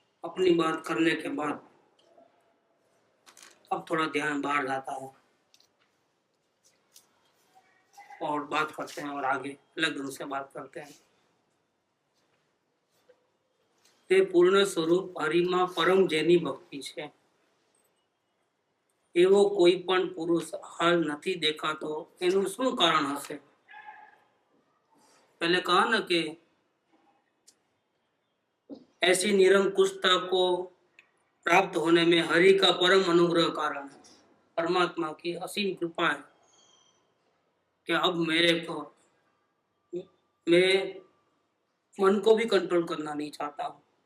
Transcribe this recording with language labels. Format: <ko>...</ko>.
<hi>अपनी बात करने के बाद अब थोड़ा ध्यान बाहर जाता है और बात करते हैं और आगे अलग ढंग से बात करते हैं।</hi> <gu>તે પૂર્ણ સ્વરૂપ હરિમાં પરમ જેની ભક્તિ છે એવો કોઈ પણ પુરુષ હાલ નથી દેખાતો, એનું શું કારણ હશે?</gu> <hi>पहले कहा ना कि ऐसी निरंकुशता को प्राप्त होने में हरि का परम अनुग्रह कारण है, परमात्मा की असीम कृपा है कि अब मैं मन को भी कंट्रोल करना नहीं चाहता हूँ।</hi>